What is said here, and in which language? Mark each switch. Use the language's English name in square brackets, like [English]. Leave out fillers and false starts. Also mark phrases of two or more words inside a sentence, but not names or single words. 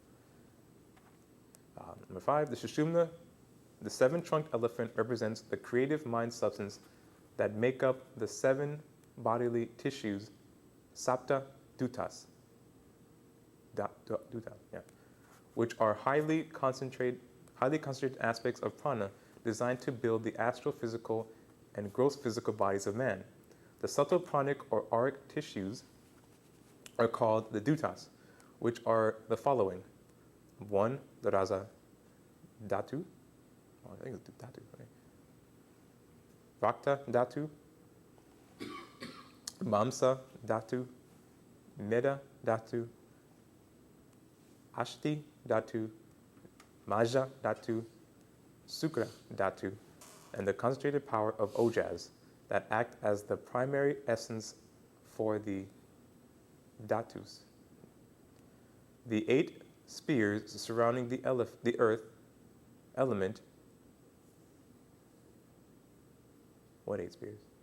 [English] Number 5, the Sushumna, the 7-trunked elephant, represents the creative mind substance that make up the 7 bodily tissues, [Sanskrit] Sapta Dutas, [English] which are highly concentrated aspects of prana designed to build the astral physical and gross physical bodies of man. The subtle pranic or auric tissues are called the dutas, which are the following. 1, the [Sanskrit] Raza Dhatu. [English] Oh, I think it's Dhatu, right? [Sanskrit] Rakta Dhatu, Mamsa Dhatu, Meda Dhatu, Ashti Dhatu, Maja Dhatu, Sukra Dhatu, [English] and the concentrated power of Ojas that act as the primary essence for the Dhatus. The 8 spheres surrounding the earth element. What 8 spheres?